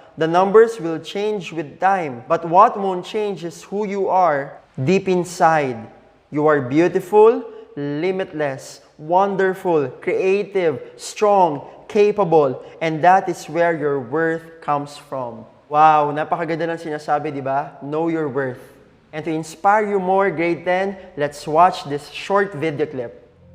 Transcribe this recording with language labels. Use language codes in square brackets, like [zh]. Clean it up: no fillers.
[en] The numbers will change with time, but what won't change is who you are deep inside. You are beautiful, limitless, wonderful, creative, strong, capable, and that is where your worth comes from. [tl] Wow, napakaganda ng sinasabi, di ba? [en] Know your worth. And to inspire you more, grade 10, let's watch this short video clip.